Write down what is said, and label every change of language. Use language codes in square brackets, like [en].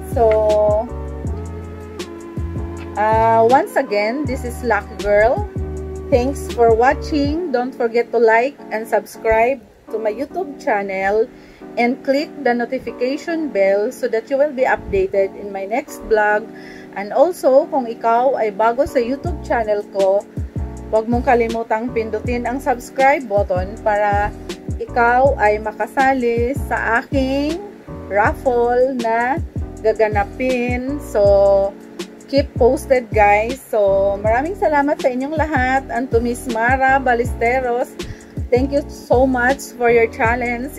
[en] So, once again, this is Lucky Girl. Thanks for watching. Don't forget to like and subscribe to my YouTube channel and click the notification bell so that you will be updated in my next vlog. And also, [tl] kung ikaw ay bago sa YouTube channel ko, huwag mong kalimutang pindutin ang subscribe button para ikaw ay makasali sa aking raffle na gaganapin. [en] So, keep posted guys. So, [tl] maraming salamat sa inyong lahat. [en] And to Miss Mara Ballesteros, thank you so much for your challenge.